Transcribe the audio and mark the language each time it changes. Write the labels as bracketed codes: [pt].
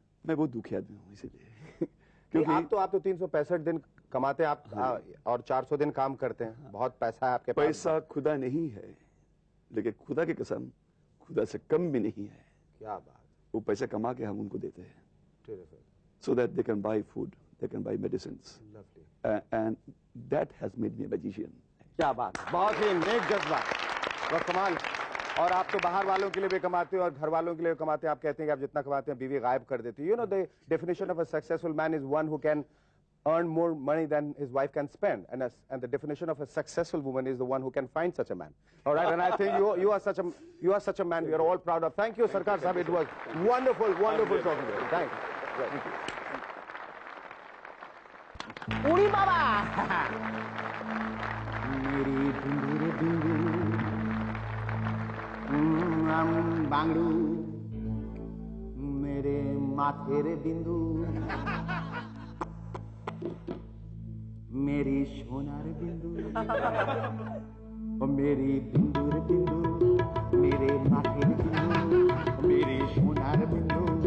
[hi] मैं बहुत दुखी आदमी हूँ इसीलिए. क्योंकि आप तो 365 दिन कमाते हैं आप, और 400 दिन काम करते हैं. बहुत पैसा है आपके पास. पैसा खुदा नहीं है, लेकिन खुदा की कसम खुदा से कम भी नहीं है. क्या बात. वो पैसा कमा के हम उनको देते हैं. [en] Terrific. So that they can buy food, they can buy medicines. Lovely. And that has made me a magician. [hi] क्या बात. बहुत ही नेक जज्बा. बहुत कमाल. और आप तो बाहर वालों के लिए भी कमाते हो और घर वालों के लिए भी कमाते हैं. आप कहते हैं कि आप जितना कमाते हैं बीवी गायब कर देती है. [en] You know the definition of a successful man is one who can earn more money than his wife can spend, and the definition of a successful woman is the one who can find such a man. All right, and I think you are such a man. We are all proud of. Thank you, Sarkar Sahab. It was wonderful talking to you. Thank you. [hi] उड़ी बाबा मेरी बिंदु बिंदु बांगड़ू मेरे माथे रे बिंदु मेरी सोनार बिंदु मेरी बिंदु रे बिंदु मेरे माथे रे बिंदु मेरी सोनार बिंदु